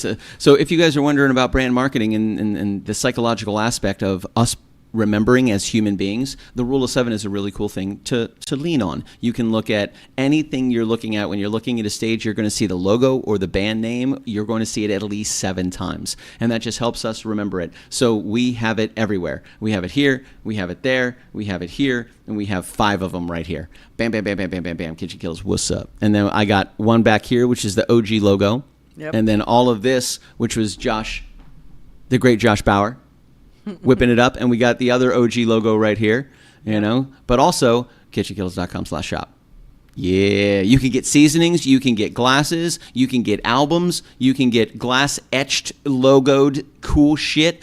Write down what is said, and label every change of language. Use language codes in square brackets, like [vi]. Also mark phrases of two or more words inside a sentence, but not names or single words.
[en] So if you guys are wondering about brand marketing and the psychological aspect of us remembering as human beings, the rule of 7 is a really cool thing to lean on. You can look at anything you're looking at. When you're looking at a stage, you're going to see the logo or the band name. You're going to see it at least 7 times. And that just helps us remember it. So we have it everywhere. We have it here. We have it there. We have it here. And we have 5 of them right here. Bam, bam, bam, bam, bam, bam, bam. KitchenKillaz, what's up? And then I got one back here, which is the OG logo. Yep. And then all of this, which was Josh, the great Josh Bauer, whipping it up. And we got the other OG logo right here, you know. But also, KitchenKillaz.com/shop. Yeah, you can get seasonings, you can get glasses, you can get albums, you can get glass etched, logoed, cool shit.